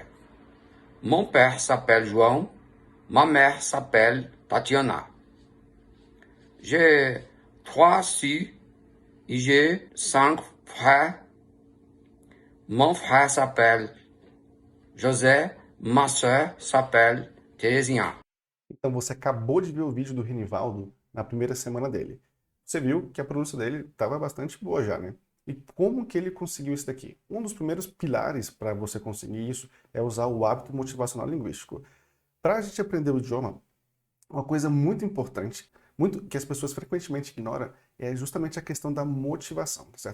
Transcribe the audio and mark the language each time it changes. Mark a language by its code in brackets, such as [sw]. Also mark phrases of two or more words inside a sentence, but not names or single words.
[fr] Mon père s'appelle João, ma mère s'appelle Tatiana. J'ai 3 filles et j'ai 5 frères. Mon frère s'appelle José, ma soeur s'appelle Terezinha. [pt] Então você acabou de ver o vídeo do Renivaldo na primeira semana dele. Você viu que a pronúncia dele estava bastante boa já, né? E como que ele conseguiu isso daqui? Um dos primeiros pilares para você conseguir isso é usar o hábito motivacional linguístico. Para a gente aprender o idioma, uma coisa muito importante, muito que as pessoas frequentemente ignoram, é justamente a questão da motivação, tá certo?